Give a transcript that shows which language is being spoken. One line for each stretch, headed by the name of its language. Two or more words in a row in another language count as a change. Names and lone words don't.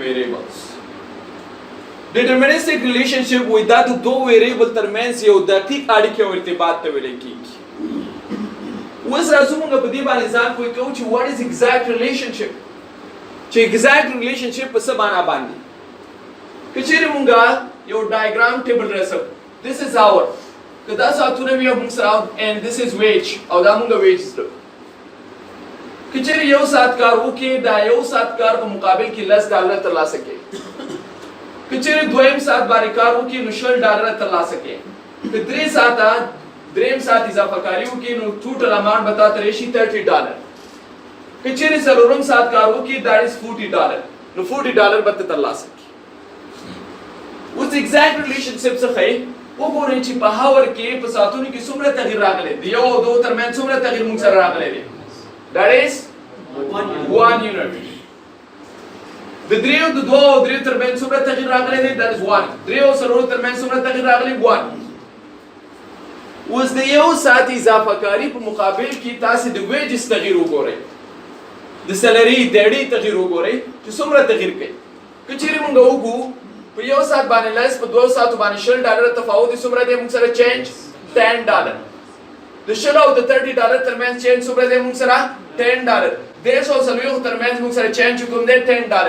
English: variables deterministic relationship
Pashto: وایي دا د دوه variable ترمنځ یو دقیق اړیکه او ارتباط ته ویل کېږي اوس راځو موږ په دې باندې ځان پوه کوو چې
English: what is exact relationship
Pashto: چې
English: exact relationship
Pashto: په څه معنا باندې که چیرې موږ یو
English: diagram table
Pashto: رسو
English: this is our
Pashto: که دا ساعتونه وي موږ سره
English: and this is wage
Pashto: او دا موږ wages ده کچېرې یو ساعت کار وکړي دا یو ساعت کار په مقابل کې $10 ترلاسه کوي کچېرې دویم ساعت باندې کار وکړي نو $10 ترلاسه کوي که درې ساعته دریم ساعت اضافه کاری وکړي نو
English: total amount
Pashto: به تا ته راشي $30 کچېرې څلورم ساعت کار وکړي
English: that is $40
Pashto: نو $40 به ته ترلاسه کړي اوس
English: exact relationship
Pashto: څخه وګورئ چې په هاور کې په ساعتونو کې څومره تغییر راغلی د یو او دوه ترمنځ څومره تغییر موږ سره راغلی دی
English: that is 1 unit
Pashto: د دریو د دوه او دریو ترمنځ څومره تغییر راغلی دی
English: that is 1
Pashto: دریو او څلورو ترمنځ څومره تغییر راغلی 1 اوس د یو ساعت اضافه کاری په مقابل کې تاسو د ویجز تغییر وګورئ د سیلري د اړې تغییر وګورئ چې څومره تغییر کوي که چیرې موږ وګورو په یو ساعت باندې لس په دوه ساعتو باندې $10 تفاوت څومره دی موږ سره چینج $10 د شل او د $30 ترمنځ چینج څومره دی موږ سره $10 دیرش او څلوېښتو ترمنځ موږ سره چینج کوم دی $10